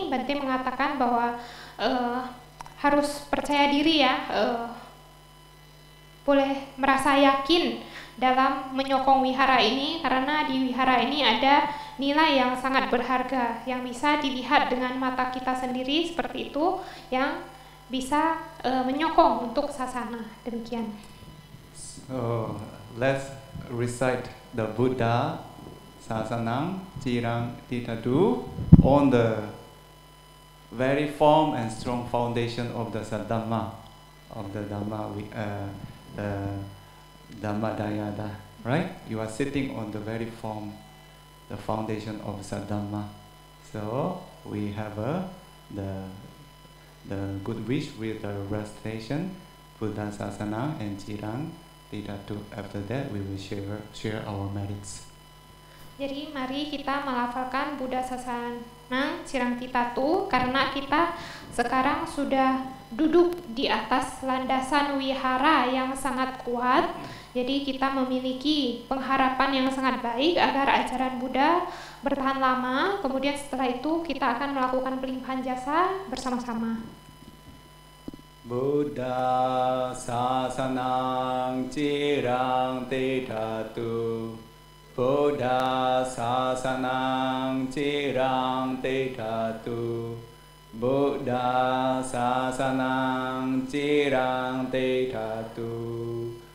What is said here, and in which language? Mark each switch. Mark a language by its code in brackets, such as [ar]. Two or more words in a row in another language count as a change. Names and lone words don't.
[id] Bante mengatakan bahwa harus percaya diri ya, boleh merasa yakin dalam menyokong wihara ini, karena di wihara ini ada nilai yang sangat berharga yang bisa dilihat dengan mata kita sendiri seperti itu, yang bisa menyokong untuk sasana. Demikian. [en] So let's recite the [pi] Buddha Sasanang Cirang Titadu [en] on the very firm and strong foundation of the Saddhamma, of the Dhamma, Dhammadayada, right? You are sitting on the very firm, the foundation of Saddhamma. So we have the good wish with the recitation, [pi] Buddha Sasana and Cirang Titadu. [en] After that, we will share our merits. [id] Jadi mari kita melafalkan [pi] Buddha Sasana Cirang Titadu, [id] karena kita sekarang sudah duduk di atas landasan wihara yang sangat kuat. Jadi kita memiliki pengharapan yang sangat baik agar ajaran Buddha bertahan lama. Kemudian setelah itu kita akan melakukan pelimpahan jasa bersama-sama. [pi] Buddha Sasanang Cirang Titadu, Buddha Sasanang Cirang Titadu, Buddha Sasanang Cirang Titadu.